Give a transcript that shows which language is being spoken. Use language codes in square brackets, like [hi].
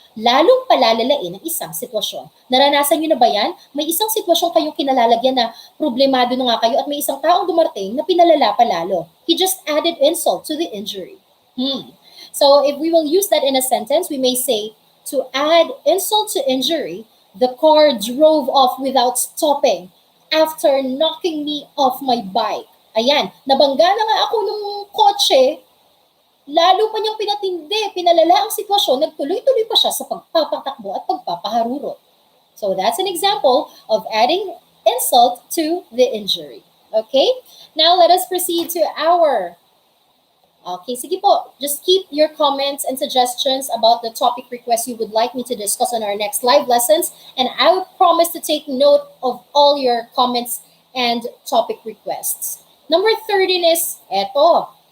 [tl] Lalong palalalain ang isang sitwasyon. Naranasan nyo na ba yan? May isang sitwasyon kayong kinalalagyan na problemado na nga kayo at may isang taong dumarting na pinalala pa lalo. [en] He just added insult to the injury. So if we will use that in a sentence, we may say, to add insult to injury, the car drove off without stopping after knocking me off my bike. [tl] Ayan, nabangga na nga ako ng kotse, lalo pa niyang pinalala ang sitwasyon, nagtuloy-tuloy pa siya sa pagpapatakbo at pagpapaharurot. [en] So that's an example of adding insult to the injury. Okay? Now let us proceed to our... Okay, sige po. Just keep your comments and suggestions about the topic requests you would like me to discuss on our next live lessons, and I will promise to take note of all your comments and topic requests. Number 13 is, eto,